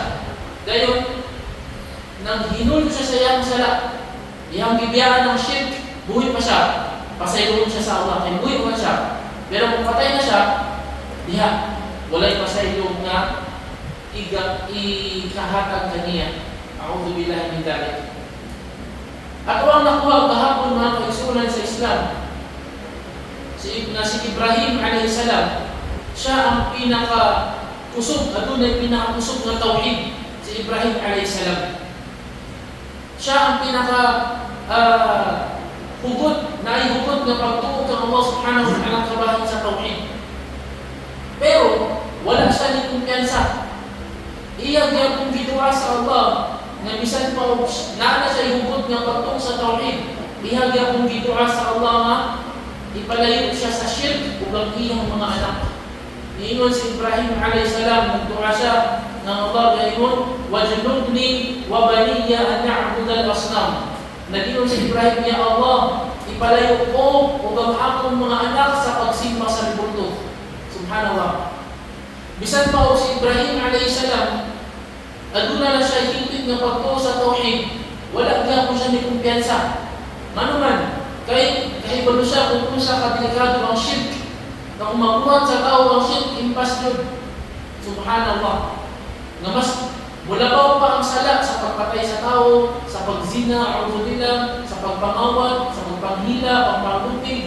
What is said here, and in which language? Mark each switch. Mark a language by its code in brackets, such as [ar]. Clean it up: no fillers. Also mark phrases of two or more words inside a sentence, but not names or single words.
[ceb] Dayon nang hinul siya sa iyang sala, iyang gibiyaan ng shirk, buhi pa siya. Pasayloon siya sa Allah, kay buhi pa siya. Pero kung patay na siya, diha walay pasaylo nga ikahatag kaniya. [ar] أعوذ بالله من ذلك. [ceb] At ang nakuha kahapon mga kaigsunan sa Islam, si Ibrahim [ar] عليه السلام, [ceb] siya ang pinaka-kusog, adunay pinaka-kusog na tawhid, si Ibrahim [ar] عليه السلام. [ceb] Siya ang hugot na pagtuo kang Allah [ar] سبحانه وتعالى [ceb] kabahin sa tawhid. kumpiyansa. Iya gyapon gidua sa Allah nga bisan pa naa na siya hugot nga patong sa tauhid. Iya gyapon gidua sa Allah nga ipalayo siya sa shirk ug ang iyang mga anak. Niingon si Ibrahim [ar] عليه السلام [ceb] nagdua siya nga Allah gayon [ar] واجنبني وبني أن نعبد الأصنام. [ceb] Nagingon si Ibrahim, ya Allah, ipalayo ko ug ang akong mga anak sa pagsimba sa libulto. Subhanallah. Bisan pa si Ibrahim [ar] عليه السلام [ceb] aduna na siya hingpit nga pagtuo sa tauhid, wala gyapon siya ni kumpiyansa. Manuman kay kahibalo siya kung unsa ka delikado ang shirk. Na kung mabuhat sa tao ang shirk, [tl] impas yun. [ceb] Subhanallah. Nga mas mulabaw pa ang sala sa pagpatay sa tao, sa pagzina, a'udzubillah, sa pagpangawat, sa pagpanghila, pagpanglutig.